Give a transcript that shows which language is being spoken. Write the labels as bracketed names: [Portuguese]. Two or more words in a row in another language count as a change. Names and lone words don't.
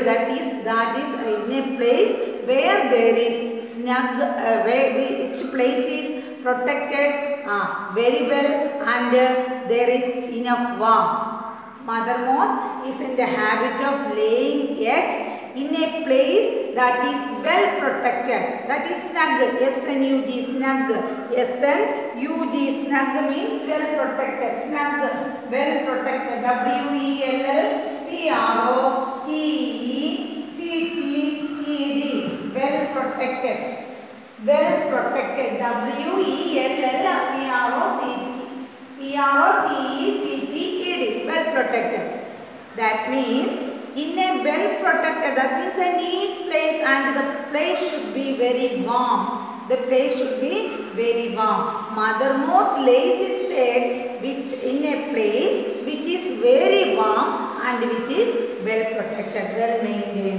[English] That is in a place where there is snug, which place is protected very well, and there is enough warmth. Mother moth is in the habit of laying eggs in a place that is well protected. That is snug. S-N-U-G, snug. S-N-U-G, snug means well protected. Snug, well protected. W-E-L-L-P-R-O-T-E-C-T-E-D, well protected. Well protected. W-E-L-L-P-R-O-T-E-C-T-E-D, well protected. That means in a well protected, that means a neat place, and the place should be very warm. The place should be very warm. Mother moth lays its egg in a place which is very warm and which is well protected, well maintained.